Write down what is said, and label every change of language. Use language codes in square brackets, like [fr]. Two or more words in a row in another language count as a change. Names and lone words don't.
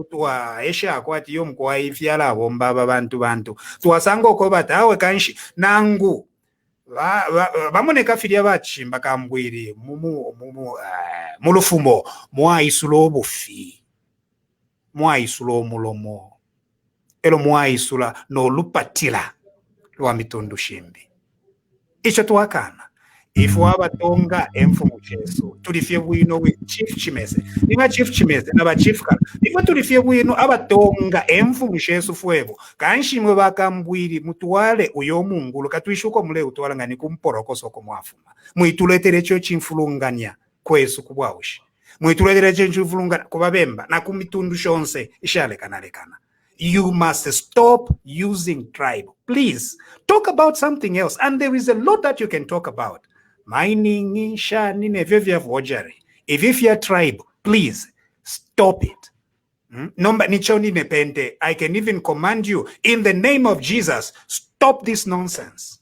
[bem] twa esha kwati yo mkwa ifyala bomba bantu twasanga uko bati awe kanshi nangu bamoneka filia bachimba kambwiri mulufumo mwaisulo obufi mwaisulo mulomo elo mwaisula nolupatila lwa mitundu shimbi icho twakana ifu abatonga enfumu chesu tulifye bwino we chief chimeze niba chief chimeze naba chief kala ifu tulifye bwino abatonga enfumu chesu fwebo kanshimwe bakambwiri mutwale uyo mungulu katwishuko mule utwala ngani kumporoko ko mwafuma muituletere cyo chimfulunganya kwesu kubwawushi muituletere cyo chimfulunganya kubabemba na kumitundu shonse ishale kanalekana. [en] You must stop using tribe. Please talk about something else. And there is a lot that you can talk about. Mining, if you're tribe, please stop it. I can even command you in the name of Jesus, stop this nonsense.